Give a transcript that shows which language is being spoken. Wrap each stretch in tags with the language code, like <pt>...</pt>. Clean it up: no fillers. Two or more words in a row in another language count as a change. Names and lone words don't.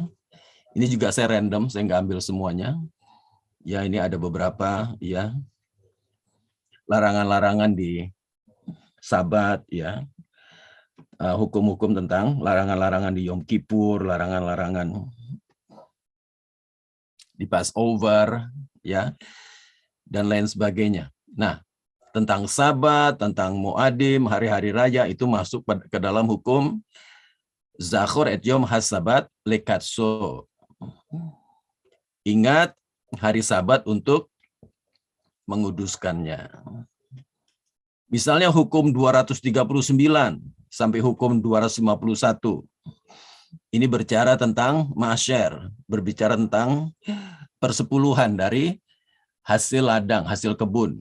<id>Ini juga saya random, saya nggak ambil semuanya. Ya, ini ada beberapa, ya, larangan-larangan di Sabat, ya, hukum-hukum tentang larangan-larangan di Yom Kippur, larangan-larangan di Passover, ya, dan lain sebagainya. Nah, tentang Sabat, tentang Muadim, hari-hari raya itu masuk ke dalam hukum</id> <he>זכור את יום השבת לקדשו.</he> <id>Ingat hari Sabat untuk menguduskannya. Misalnya hukum 239 sampai hukum 251. Ini berbicara tentang ma'asyar, berbicara tentang persepuluhan dari hasil ladang, hasil kebun.</id>